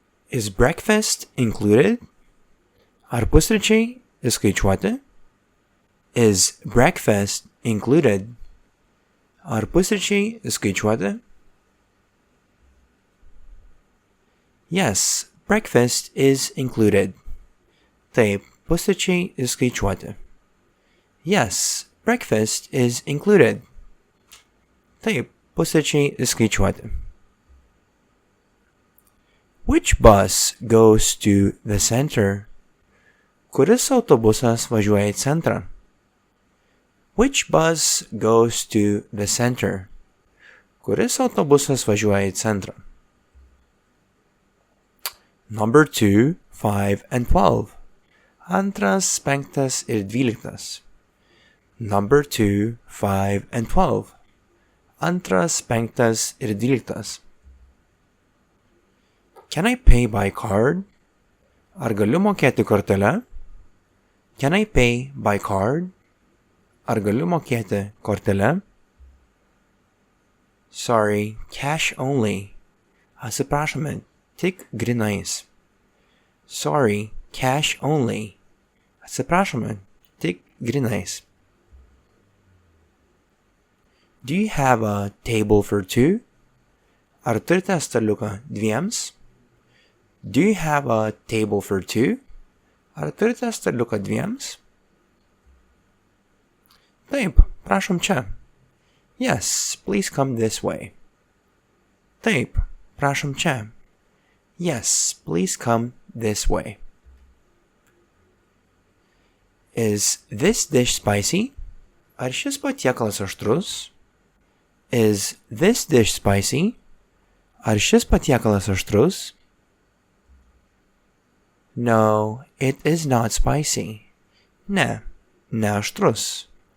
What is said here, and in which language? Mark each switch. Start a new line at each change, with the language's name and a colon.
English: Is breakfast included?
Lithuanian: Ar pusryčiai įskaičiuoti?
English: Is breakfast included?
Lithuanian: Ar pusryčiai įskaičiuoti?
English: Yes, breakfast is included.
Lithuanian: Taip, pusryčiai įskaičiuoti.
English: Yes, breakfast is included.
Lithuanian: Taip, pusryčiai įskaičiuoti.
English: Which bus goes to the center?
Lithuanian: Kuris autobusas važiuoja į centrą?
English: Which bus goes to the center?
Lithuanian: Kuris autobusas važiuoja į centrą?
English: Number 2, 5 and 12.
Lithuanian: Antras, 5 ir 12.
English: Number 2, 5 and 12.
Lithuanian: Antras, 5 ir 12.
English: Can I pay by card?
Lithuanian: Ar galiu mokėti kortele?
English: Can I pay by card?
Lithuanian: Ar galiu mokėti kortele?
English: Sorry, cash only.
Lithuanian: Atsiprašome, tik grynais.
English: Sorry, cash only.
Lithuanian: Atsiprašome, tik grynais.
English: Do you have a table for 2?
Lithuanian: Ar turite staliuką dviems?
English: Do you have a table for 2?
Lithuanian: Ar turite staliuką dviems? Taip, prašom čia.
English: Yes, please come this way.
Lithuanian: Taip, prašom čia.
English: Yes, please come this way. Is this dish spicy?
Lithuanian: Ar šis patiekalas aštrus?
English: Is this dish spicy?
Lithuanian: Ar šis patiekalas aštrus?
English: No, it is not spicy.
Lithuanian: Ne, ne aštrus.